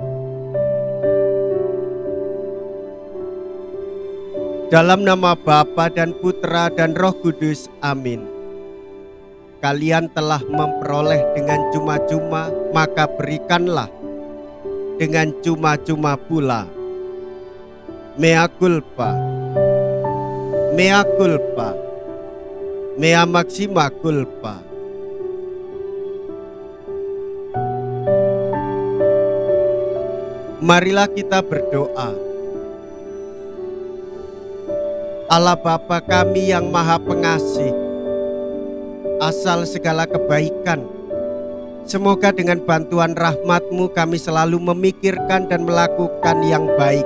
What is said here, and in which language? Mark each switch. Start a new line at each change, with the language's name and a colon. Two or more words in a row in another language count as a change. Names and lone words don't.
Indonesian: Dalam nama Bapa dan Putra dan Roh Kudus, amin. Kalian telah memperoleh dengan cuma-cuma, maka berikanlah dengan cuma-cuma pula.
Latin: Mea culpa, mea culpa, mea maxima culpa.
Indonesian: Marilah kita berdoa. Allah Bapa kami yang Maha Pengasih, asal segala kebaikan, semoga dengan bantuan rahmat-Mu kami selalu memikirkan dan melakukan yang baik.